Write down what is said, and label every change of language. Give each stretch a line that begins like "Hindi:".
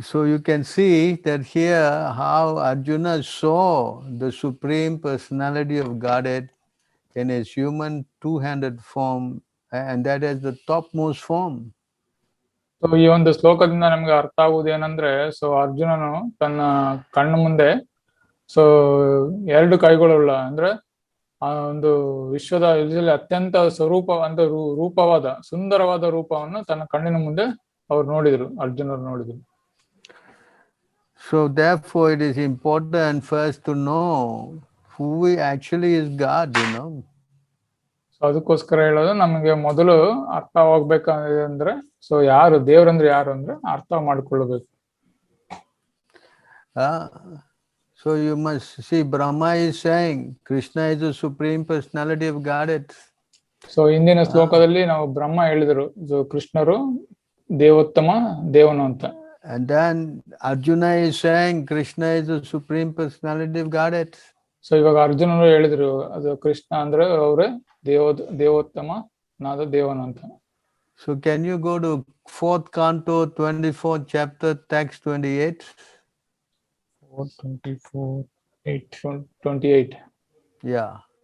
English: So you can see that here how Arjuna saw the Supreme Personality of Godhead in his human two-handed form, and that is the topmost form.
Kannada: So ಈ ಒಂದು ಶ್ಲೋಕದಿಂದ ನಮ್ಗೆ ಅರ್ಥ ಆಗುವುದು ಏನಂದ್ರೆ, so ಅರ್ಜುನನು ತನ್ನ ಕಣ್ಣು ಮುಂದೆ ಸೊ 2 ಕೈಗಳುಳ್ಳ ಅಂದ್ರೆ ಆ ಒಂದು ವಿಶ್ವದ ಅತ್ಯಂತ ರೂಪವಾದ ಸುಂದರವಾದ ರೂಪವನ್ನು ತನ್ನ ಕಣ್ಣಿನ ಮುಂದೆ ಅರ್ಜುನರು ನೋಡಿದ್ರು.
English: So therefore it is important first to know who actually is God, you know.
Kannada: So ಅದಕ್ಕೋಸ್ಕರ ಹೇಳೋದು ನಮಗೆ ಮೊದಲು ಅರ್ಥವಾಗ್ಬೇಕಂದ್ರೆ ಸೊ ಯಾರು ದೇವ್ರಂದ್ರೆ ಯಾರು ಅಂದ್ರೆ ಅರ್ಥ ಮಾಡ್ಕೊಳ್ಬೇಕು.
English: So you must see Brahma is saying Krishna is the Supreme Personality of Godhead.
Kannada: So ಇಂದಿನ ಶ್ಲೋಕದಲ್ಲಿ ನಾವು ಬ್ರಹ್ಮ ಹೇಳಿದ್ರು ಕೃಷ್ಣರು ದೇವೋತ್ತಮ ದೇವನು ಅಂತ.
English: And then Arjuna is saying Krishna is the Supreme Personality of Godhead.
Kannada: So ಇವಾಗ ಅರ್ಜುನರು ಹೇಳಿದ್ರು ಅದು ಕೃಷ್ಣ ಅಂದ್ರೆ ಅವರೇ ದೇವೋತ್ತಮ ನಾದ ದೇವನು ಅಂತ.
English: So can you go to 4th canto 24th chapter text 28? 4:24:8. Yeah.